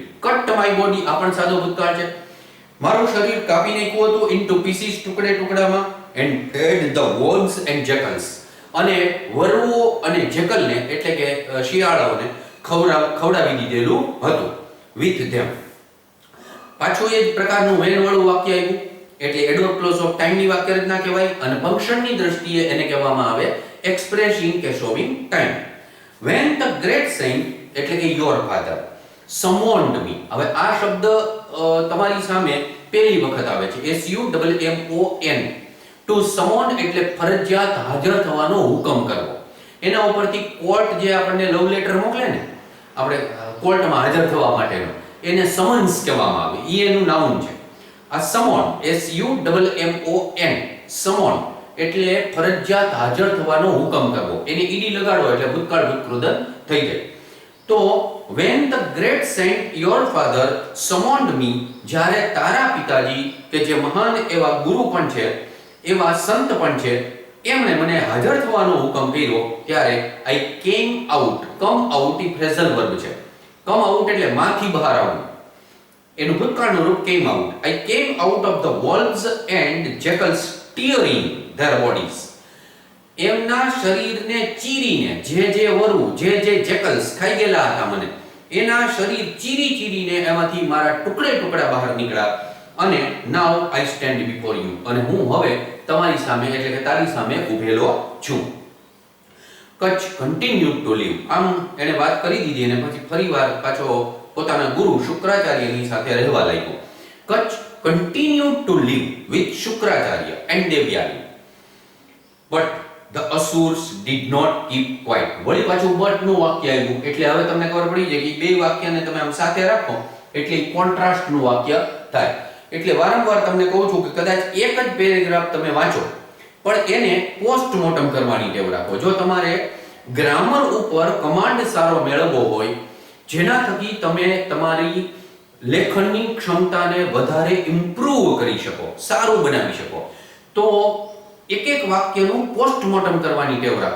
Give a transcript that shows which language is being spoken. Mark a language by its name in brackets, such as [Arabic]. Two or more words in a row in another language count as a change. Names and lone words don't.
[English] Cut my body, [Gujarati] આ પણ સાદો ભૂતકાળ છે. મારું શરીર કાપી નાખ્યું હતું [English] into pieces, [Gujarati] ટુકડે ટુકડામાં, [English] and fed the wolves and jackals, [Gujarati] અને વરુઓ અને જેકલને એટલે કે શિયાળાઓને ખવડાવી દીધેલું હતું [English] with them. [Gujarati] પાછું એ જ પ્રકારનું વેન વાળું વાક્ય આવ્યું એટલે [English] adverb clause of time ની [Gujarati] વાક્ય રચના કહેવાય અને ફંક્શનની દ્રષ્ટિએ એને કહેવામાં આવે એક્સપ્રેસિંગ કે [English] showing time. when the great saint [Gujarati] એટલે કે [English] your father summoned me. [Gujarati] હવે આ શબ્દ તમારી સામે પહેલી વખત આવે છે, SUMMON. [English] to summon [Gujarati] એટલે ફરજિયાત હાજર થવાનો હુકમ કરવો. એના ઉપરથી કોર્ટ જે આપણને [English] love letter [Gujarati] મોકલે ને આપણે કોર્ટમાં હાજર થવા માટેનો, એને સમન્સ કહેવામાં આવે. ઈ એનું નાઉન છે. આ સમોન SUMMON, સમોન એટલે ફરજિયાત હાજર થવાનો હુકમ કરવો. એને ઈડી લગાડો એટલે ભૂતકાળ ભૂતકૃદન થઈ જાય. [English] તો when the great saint your father summoned me, [Gujarati] જ્યારે તારા પિતાજી કે જે મહાન એવા ગુરુ પણ છે એવા સંત પણ છે એમણે મને હાજર થવાનો હુકમ કર્યો ત્યારે [English] I came out. come out [Gujarati] એ ફ્રેઝલ વર્બ છે. [English] come out [Gujarati] એટલે માંથી બહાર આવવું, એનું ભૂતકાળનું રૂપ [English] came out. I came out of the wolves and jackals tearing their bodies. [Gujarati] એમના શરીરને ચીરીને, જે વરુ જે જેકલ્સ ખાઈ ગયેલા હતા મને, એના શરીર ચીરીને એમાંથી મારા ટુકડે ટુકડા બહાર નીકળ્યા. [English] અને now I stand before you, [Gujarati] અને હું હવે તમારી સામે એટલે કે તારી સામે ઊભેલો છું. [English] કચ્છ continued to live. [Gujarati] આમ એને વાત કરી દીધી અને પછી ફરીવાર પાછો પોતાના ગુરુ શુક્રાચાર્યની સાથે રહેવા લાગ્યો. [English] કચ્છ continued to live with શુક્રાચાર્ય and દેવયાની. But the Asurs did not keep quiet. [Gujarati] વળી પાછું but નું વાક્ય આવ્યું એટલે હવે તમને ખબર પડી જાય કે બે વાક્યને તમે આમ સાથે રાખો એટલે કોન્ટ્રાસ્ટ નું વાક્ય થાય. એટલે વારંવાર તમને કહું છું કે કદાચ એક જ પેરેગ્રાફ તમે વાંચો પણ એને પોસ્ટમોર્ટમ કરવાની ટેવ રાખો. જો તમારે ગ્રામર ઉપર કમાન્ડ સારો મેળવવો હોય, જેના થકી તમે તમારી લેખનની ક્ષમતાને વધારે ઇમ્પ્રૂવ કરી શકો, સારું બનાવી શકો, તો એક એક વાક્યનું પોસ્ટમોર્ટમ કરવાની ટેવ રાખો.